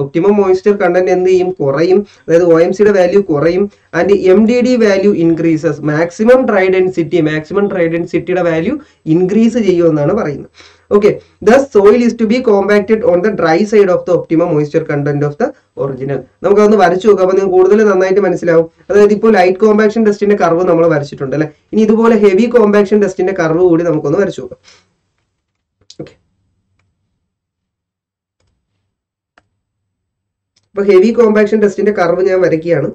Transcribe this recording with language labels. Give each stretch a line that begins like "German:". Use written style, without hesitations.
Malayalam: Optimum moisture content എന്ത് ചെയ്യും? കുറയും. അതായത് OMCയുടെ വാല്യൂ കുറയും. And MDD value increases. Maximum dry ഡെൻസിറ്റിയുടെ value increase ചെയ്യുമെന്നാണ് പറയുന്നത്.
English: Okay, thus soil is to be compacted on the dry side of the optimum moisture content of the original.
Malayalam: നമുക്കതൊന്ന് വരച്ചു നോക്കാം. അപ്പൊ നിങ്ങൾക്ക് കൂടുതൽ നന്നായിട്ട് മനസ്സിലാവും. അതായത് ഇപ്പോൾ ലൈറ്റ് കോമ്പാക്ഷൻ ടെസ്റ്റിന്റെ കർവ് നമ്മൾ വരച്ചിട്ടുണ്ട് അല്ലെ. ഇനി ഇതുപോലെ ഹെവി കോമ്പാക്ഷൻ ടെസ്റ്റിന്റെ കർവ് കൂടി നമുക്കൊന്ന് വരച്ചു നോക്കാം. ഓക്കെ, അപ്പൊ ഹെവി കോമ്പാക്ഷൻ ടെസ്റ്റിന്റെ കർവ് ഞാൻ വരയ്ക്കുകയാണ്.